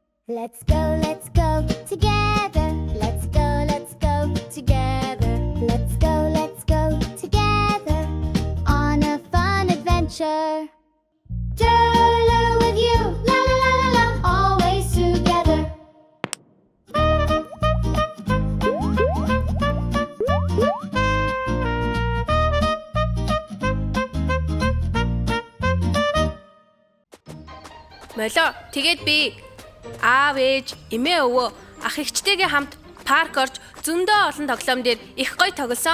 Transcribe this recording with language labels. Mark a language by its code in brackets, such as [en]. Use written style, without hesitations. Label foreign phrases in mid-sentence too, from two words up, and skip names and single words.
[en] Let's go together. Let's go together. Let's go together on a fun adventure. Stroller with you, la la la la la, always together. [mn] Молоо, тэгээд би аав ээж, эмээ өвөө, ах эгчтэйгээ хамт парк орж зөндөө олон тоглоом дээр их гоё тоглосон.